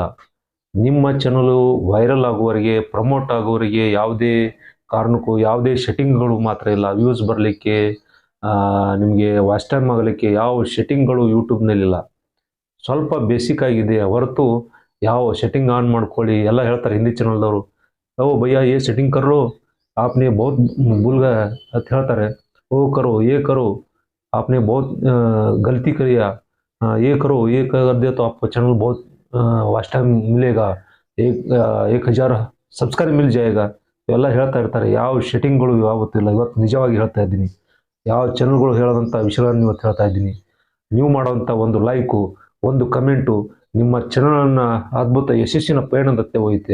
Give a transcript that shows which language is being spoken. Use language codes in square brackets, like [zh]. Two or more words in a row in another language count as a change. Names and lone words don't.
[kn] ನಿಮ್ಮ ಚಾನಲು ವೈರಲ್ ಆಗುವವರೆಗೆ, ಪ್ರಮೋಟ್ ಆಗುವವರೆಗೆ ಯಾವುದೇ ಕಾರಣಕ್ಕೂ ಯಾವುದೇ ಸೆಟ್ಟಿಂಗ್ಗಳು ಮಾತ್ರ ಇಲ್ಲ. ವ್ಯೂಸ್ ಬರಲಿಕ್ಕೆ, ನಿಮಗೆ ವಾಚ್ ಟೈಮ್ ಆಗಲಿಕ್ಕೆ ಯಾವ ಸೆಟ್ಟಿಂಗ್ಗಳು ಯೂಟ್ಯೂಬ್ನಲ್ಲಿಲ್ಲ. ಸ್ವಲ್ಪ ಬೇಸಿಕ್ ಆಗಿದೆ ಹೊರತು ಯಾವ ಸೆಟ್ಟಿಂಗ್ ಆನ್ ಮಾಡ್ಕೊಳ್ಳಿ ಎಲ್ಲ ಹೇಳ್ತಾರೆ ಹಿಂದಿ ಚಾನಲ್ದವರು. [hi] ओ भैया, ए सेटिंग करो, आपने बहुत भूल गया [kn] ಅಂತ ಹೇಳ್ತಾರೆ. [hi] ओ करो ये करो आपने बहुत गलती करिया ये करो ये कर दे तो आपको चैनल बहुत [en] watch time [hi] मिलेगा 1000 सब्सक्राइब मिल जाएगा [kn] ಎಲ್ಲ ಹೇಳ್ತಾ ಇರ್ತಾರೆ. ಯಾವ ಸೆಟ್ಟಿಂಗ್ಗಳು ಯಾವತ್ತಿಲ್ಲ. ಇವತ್ತು ನಿಜವಾಗಿ ಹೇಳ್ತಾ ಇದ್ದೀನಿ, ಯಾವ ಚಾನಲ್ಗಳು ಹೇಳೋದಂಥ ವಿಷಯಗಳನ್ನು ಇವತ್ತು ಹೇಳ್ತಾ ಇದ್ದೀನಿ. ನೀವು ಮಾಡೋವಂಥ ಒಂದು ಲೈಕು, ಒಂದು ಕಮೆಂಟು ನಿಮ್ಮ ಚಾನಲನ್ನು ಅದ್ಭುತ ಯಶಸ್ಸಿನ ಪಯಣದತ್ತೆ ಹೋಯ್ತೆ.